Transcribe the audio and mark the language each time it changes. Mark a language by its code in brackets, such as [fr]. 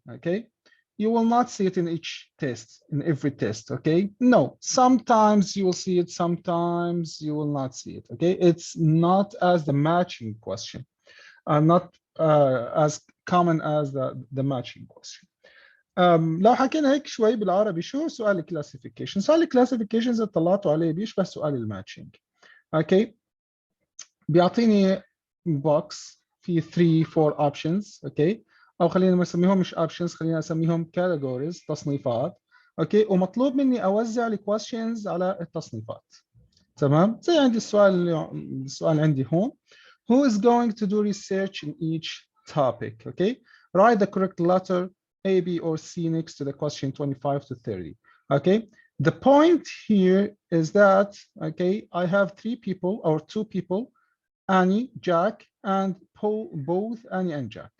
[en] Okay, you will not see it in each test, in every test. Okay, no, sometimes you will see it, sometimes you will not see it. Okay, it's not as the matching question, not as common as the matching question. [ar] لو حكينا هيك شوي بالعربي، شو سؤال الكلاسيفيكيشن؟ سؤال الكلاسيفيكيشن اذا طلعتوا عليه بيشبه سؤال الماتشنج. اوكي، بيعطيني بوكس في 3 4 اوبشنز. اوكي، او خلينا ما نسميهم مش اوبشنز، خلينا نسميهم كاتيجوريز، تصنيفات. اوكي، ومطلوب مني اوزع الكويشنز على التصنيفات. تمام، زي عندي السؤال عندي هون. [en] Who is going to do research in each topic? Okay, write the correct letter A, B, or C next to the question 25 to 30. Okay, the point here is that, okay, I have 3 people or 2 people, Annie, Jack, and Paul, both Annie and Jack.